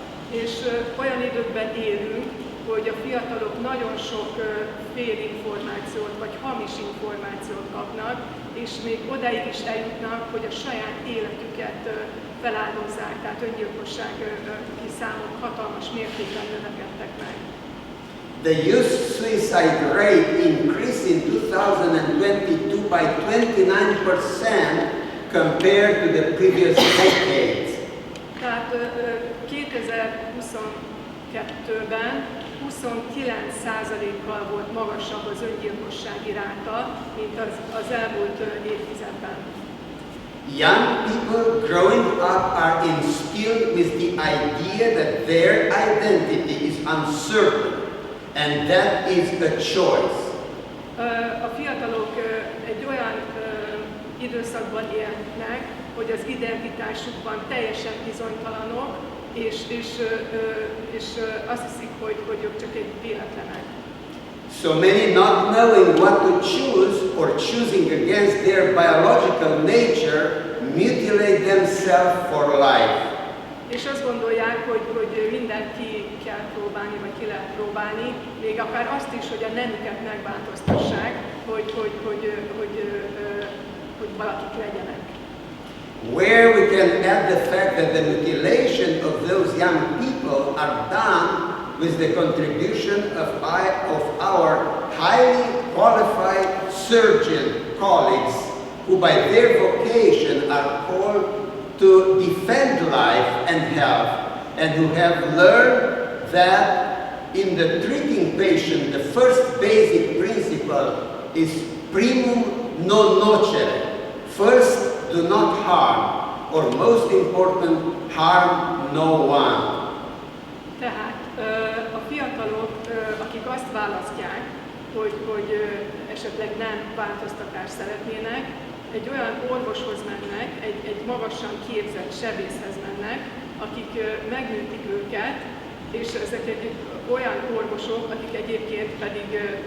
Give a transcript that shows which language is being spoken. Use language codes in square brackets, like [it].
[hu] És olyan időkben élünk, hogy a fiatalok nagyon sok félinformációt vagy hamis információt kapnak, és még odáig is eljutnak, hogy a saját életüket feláldozzák, tehát öngyilkossági számok hatalmas mértékben növekedtek meg. [en] The youth suicide rate increased in 2022 by 29% compared to the previous decades. [hu] Tehát 2022-ben 29%-kal volt magasabb az öngyilkossági ráta, mint az elmúlt évtizedben. [en] Young people growing up are instilled with the idea that their identity is uncertain and that is a choice. [hu] A fiatalok egy olyan időszakban élnek, hogy az identitásukban teljesen bizonytalanok, és azt hiszik, hogy ők csak egy véletlenek. [en] So many not knowing what to choose or choosing against their biological nature mutilate themselves for life. [hu] És azt gondolják, hogy mindent ki kell próbálni, vagy ki lehet próbálni, még akár azt is, hogy a nemüket megváltoztassák, hogy valakik legyenek. [en] Where we can add the fact that the mutilation of those young people are done with the contribution of our highly qualified surgeon colleagues, who by their vocation are called to defend life and health, and who have learned that in the treating patient, the first basic principle is [la] primum non nocere. [en] First, do not harm, or most important, harm no one. [hu] Tehát a fiatalok, akik azt választják, hogy esetleg nem változtatást szeretnének, egy olyan orvoshoz mennek, egy magasan képzett sebészhez mennek, akik megműtik őket, és ezek olyan orvosok, akik egyébként pedig